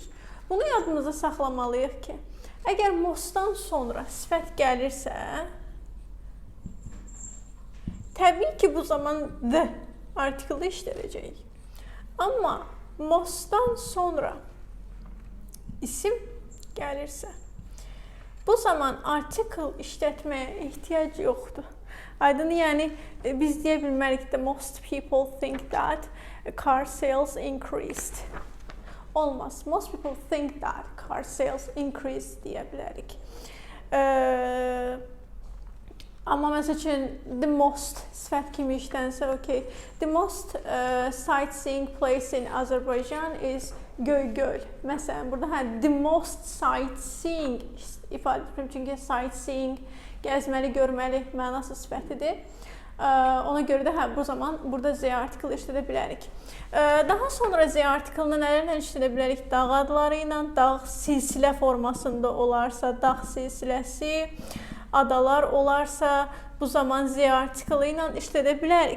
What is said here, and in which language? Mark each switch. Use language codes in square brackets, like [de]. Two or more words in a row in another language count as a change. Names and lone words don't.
[az] Bunu yadımızda saxlamalıyıq ki, əgər mostdan sonra sifət gəlirsə, təbii ki, bu zaman the artikeli işlədəcək. Amma mostdan sonra isim gəlirsə, bu zaman artikel işlətməyə ehtiyac yoxdur. Aydın, yəni biz deyə bilmərik [en] the most people think that car sales increased. [az] Olmaz. [en] Most people think that car sales increased [az] deyə bilərik. Amma məsəl üçün [en] the most [az] sifət kimi işlənsə, okay. [en] The most sightseeing place in Azerbaijan is Göygöl. [az] Məsələn, burada [en] the most sightseeing [az] ifadə edirəm, çünki sightseeing gəzməli, görməli mənası sifətidir. Ona görə də bu zaman burada [en] Z article [az] işlədə bilərik. Daha sonra [en] Z article- [az] ını nələrlə işlədə bilərik? Dağ adları ilə, dağ silsilə formasında olarsa, dağ silsiləsi, adalar olarsa, bu zaman [en] Z article [az] ilə işlədə bilərik.